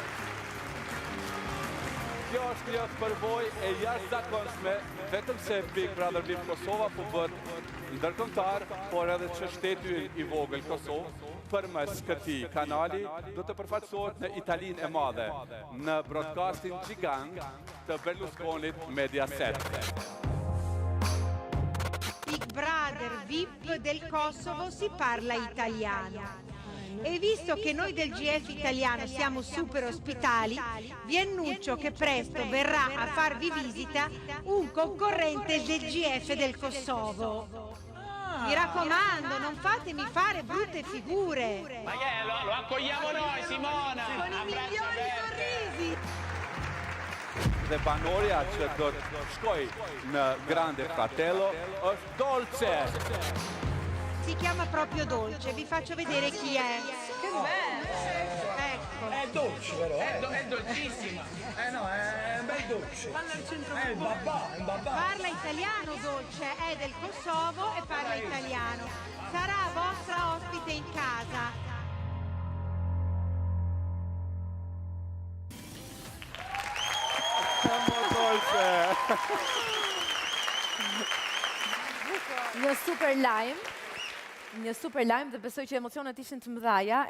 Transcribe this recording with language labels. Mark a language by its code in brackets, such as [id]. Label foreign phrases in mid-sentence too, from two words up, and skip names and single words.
[sq] Kjo është një përvojë e jashtëzakonshme, vetëm se Big Brother VIP Kosova po bëhet ndërkombëtar, por edhe që shteti i vogël Kosovë përmes këtij kanali do të përfaqësohet në Italinë e Madhe, në broadcasting gjigant të Berlusconit Mediaset. [it] Big Brother VIP del Kosovo si parla italiano. E visto che noi del GF italiano siamo super ospitali, vi annuncio che presto verrà a farvi visita un concorrente del GF del Kosovo. Mi raccomando, non fatemi fare brutte figure. Ma che lo accogliamo noi, Simona! Con i migliori sorrisi! [sq] Dhe banorja që do të shkoj në Grande Fratello është Dolce. [it] Si chiama proprio Dolce, vi faccio vedere chi è. Che bello! Ecco. È dolce però, è dolcissima. No, è un bel dolce. È il babà. Parla italiano Dolce, è del Kosovo e parla italiano. Sarà vostra ospite in casa. Dolce. [sq] Një super lajm dhe besoj që emocionet ishin të mëdhaja.